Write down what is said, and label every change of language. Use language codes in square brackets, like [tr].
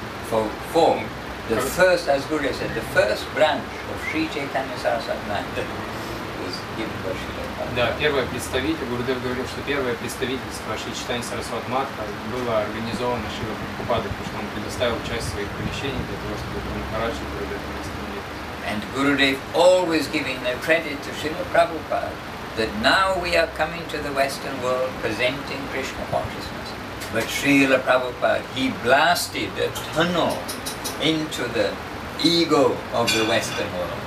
[en] For the first, as Guru said, the first branch of Sri Chaitanya Saraswati was given by Srila Prabhupada. [ru] Да, первое представительство, Гурудев говорил, что первое представительство Шри Чайтаньи Сарасвати Матха было организовано Шрилой Прабхупадой, потому что он предоставил часть своих помещений для того, чтобы Гуру Махарадж и Гурудев восстановили. [en] And Gurudev always giving the credit to Srila Prabhupada that now we are coming to the Western world presenting Krishna consciousness. But Srila Prabhupada, he blasted a tunnel into the ego of the Western world.